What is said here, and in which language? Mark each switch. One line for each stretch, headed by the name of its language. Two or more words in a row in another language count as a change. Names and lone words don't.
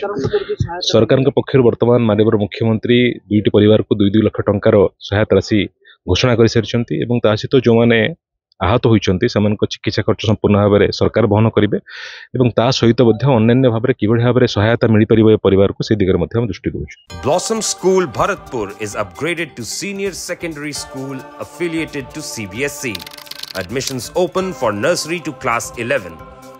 Odia: ସରକାରଙ୍କ ପକ୍ଷରୁ ବର୍ତ୍ତମାନ ମାନନୀୟ ମୁଖ୍ୟମନ୍ତ୍ରୀ ଦୁଇଟି ପରିବାରକୁ 2 ଲକ୍ଷ ଟଙ୍କାର ସହାୟତା ରାଶି ଘୋଷଣା କରିସାରିଛନ୍ତି ଏବଂ ତା ସହିତ ଯେଉଁମାନେ ଆହତ ହୋଇଛନ୍ତି ସେମାନଙ୍କ ଚିକିତ୍ସା ଖର୍ଚ୍ଚ ସମ୍ପୂର୍ଣ୍ଣ ଭାବରେ ସରକାର ବହନ କରିବେ ଏବଂ ତା ସହିତ ମଧ୍ୟ ଅନ୍ୟାନ୍ୟ ଭାବରେ କିଭଳି ଭାବରେ ସହାୟତା ମିଳିପାରିବ ଏ ପରିବାରକୁ ସେ ଦିଗରେ ମଧ୍ୟ ଆମେ ଦୃଷ୍ଟି ଦେଉଛୁ।
English: Blossom School Bharatpur is upgraded to senior secondary school affiliated to CBSE. Admissions open for nursery to class 11.